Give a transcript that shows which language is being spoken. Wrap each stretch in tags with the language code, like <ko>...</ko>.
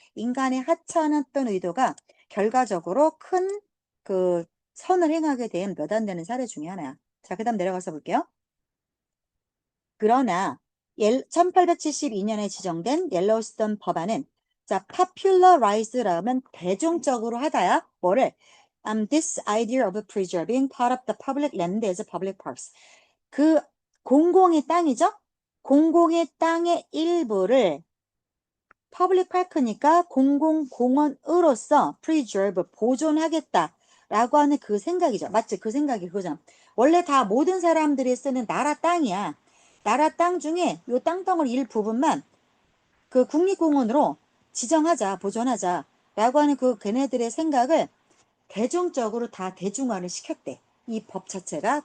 <ko>인간의 하찮았던 의도가 결과적으로 큰 그 선을 행하게 된 몇 안 되는 사례 중에 하나야. 자, 그 다음 내려가서 볼게요. 그러나 1872년에 지정된 옐로우스톤 법안은 자, popularize라면 대중적으로 하다야. 뭐를?</ko> <en>This idea of preserving part of the public land as public parks.</en> <ko>그 공공의 땅이죠? 공공의 땅의 일부를 퍼블릭 파크니까 공공공원으로서 preserve, 보존하겠다라고 하는 그 생각이죠. 맞지? 그 생각이 그거잖아. 원래 다 모든 사람들이 쓰는 나라 땅이야. 나라 땅 중에 요 땅덩어리 일부분만 그 국립공원으로 지정하자, 보존하자 라고 하는 그 걔네들의 생각을 대중적으로 다 대중화를 시켰대. 이 법 자체가.</ko>